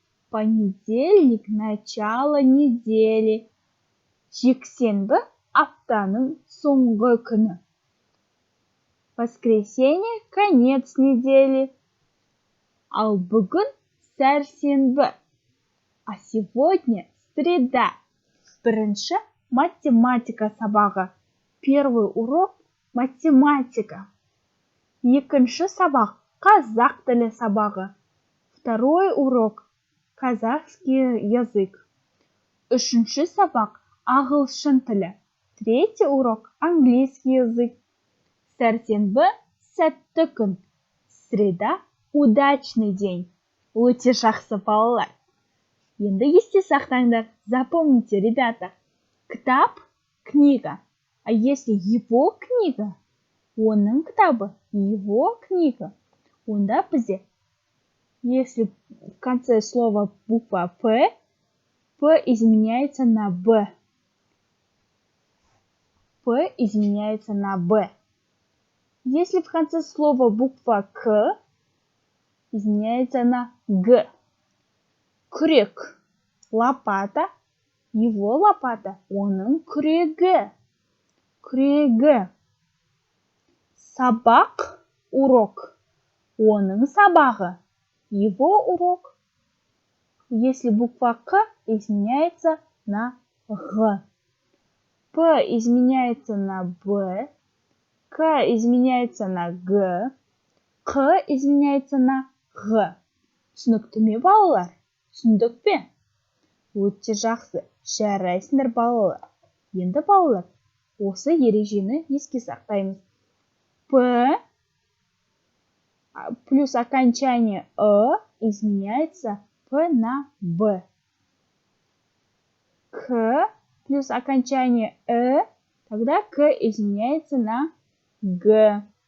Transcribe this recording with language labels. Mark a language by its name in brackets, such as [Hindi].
[Russian] Понедельник начало недели. [Kazakh] Жексенбі аптаның соңғы күні. [Russian] Воскресенье конец недели. [Kazakh] Ал бүгін сәрсенбі. [Russian] А сегодня среда. [Kazakh] Бірінші математика сабағы. [Russian] Первый урок математика. [Kazakh] Екінші сабақ қазақ тілі сабағы. [Russian] Второй урок казахский язык. [Kazakh] Үшінші сабақ ағылшын тілі. [Russian] Третий урок английский язык. [Kazakh] Сәрсенбі сәтті күн. [Russian] Среда удачный день. [Kazakh] Өте жақсы балалар. Енді есте сақтаңдар. [Russian] Запомните, ребята. [Kazakh] Кітап – [Russian] книга. А если его книга, [Kazakh] оның кітабы, [Russian] его книга. [Kazakh] Онда бізде, [Russian] если в конце слова буква П изменяется на Б. П изменяется на Б. Если в конце слова буква К изменяется на Г. [Kazakh] Күрек – [Russian] лопата, его лопата, [Kazakh] оның күрегі. Күрегі. Сабақ – [Russian] урок, [Kazakh] оның сабағы, [Russian] его урок. Если буква К изменяется на Г. П изменяется на Б. К изменяется на Г. Q изменяется на Г. [Kazakh] Түсінікті ме, балалар? Түсіндік пе? Өте жақсы. Жарайсыңдар, балалар. Енді, балалар, осы ережені еске сақтаймыз. [Russian] П плюс окончание изменяется П на Б. К плюс окончание тогда К изменяется на Г.